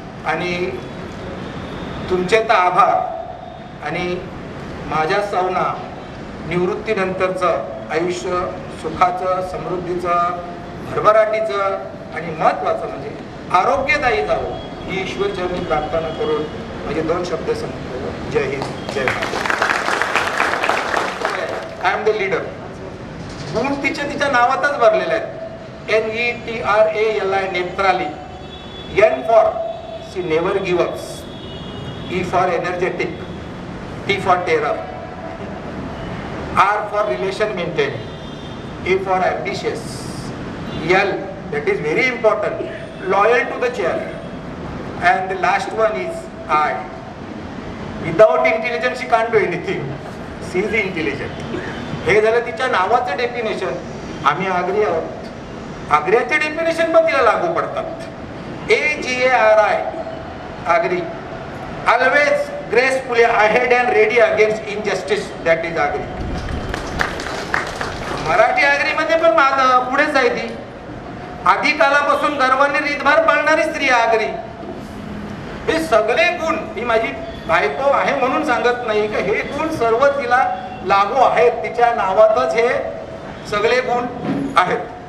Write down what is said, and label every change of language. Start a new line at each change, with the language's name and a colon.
Marathi: आणि तुमचे तर आभार. आणि माझ्या सौना निवृत्तीनंतरचं आयुष्य सुखाचं, समृद्धीचं, भरभराटीचं आणि महत्त्वाचं म्हणजे आरोग्यदायी जावं ही ईश्वरचरणी प्रार्थना करून म्हणजे 2 शब्द सांगतो. जय हिंद, जय Bharat.
English: I am the leader.
Marathi: गुण तिच्या नावातच भरलेले आहेत. NETRALI. नेत्राली. N for
English: She never give ups. E for energetic, T for terror, R for relation maintaining, A for ambitious, L, that is very important, loyal to the chair, and the last one is I. Without intelligence she can't do anything. She is intelligent.
Marathi: हे झालं तिच्या नावाचं definition. आम्ही आग्री आहोत. आग्र्याचे definition पण तिला लागू पडतात. AGARI, Agri.
English: Always gracefully ahead and ready against injustice, that is Agri.
Marathi: Marathi Agri मध्ये पण पुढेच आहे ती. आधी कालापासून गर्वाने रीतभार पाळणारी स्त्री आग्री. हे सगळे गुण, ही माझी बायको आहे म्हणून सांगत नाही का, हे गुण सर्व तिला लागू आहेत. तिच्या नावातच हे सगळे गुण आहेत.